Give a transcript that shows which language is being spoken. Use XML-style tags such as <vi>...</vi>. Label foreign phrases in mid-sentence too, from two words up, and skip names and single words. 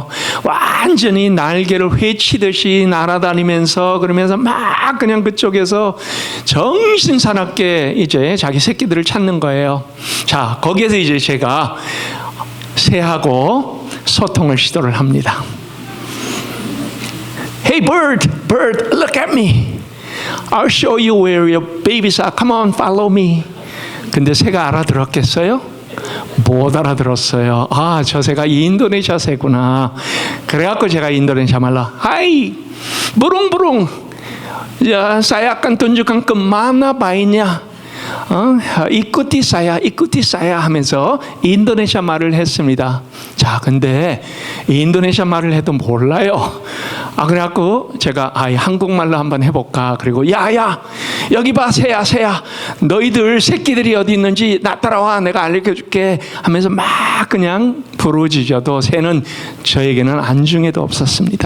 <ko>완전히 날개를 회치듯이 날아다니면서 그러면서 막 그냥 그쪽에서 정신사납게 이제 자기 새끼들을 찾는 거예요. 자, 거기에서 이제 제가 새하고 소통을 시도를 합니다.</ko> <en>Hey bird, look at me. I'll show you where your babies are. Come on, follow me.</en> <ko>근데 새가 알아들었겠어요? 못 알아들었어요. 저 새가 인도네시아 새구나. 그래갖고 제가 인도네시아 말로</ko> <id>Hai, burung. Ya, saya akan tunjukkan kemana baiknya. ikuti saya</id> <ko>하면서 인도네시아 말을 했습니다. 자, 근데 인도네시아 말을 해도 몰라요. 그래갖고 제가 한국말로 한번 해볼까. 그리고 야 여기 봐, 새야 너희들 새끼들이 어디 있는지 나 따라와, 내가 알려줄게 하면서 막 그냥 부르짖어도 새는 저에게는 안중에도 없었습니다.</ko>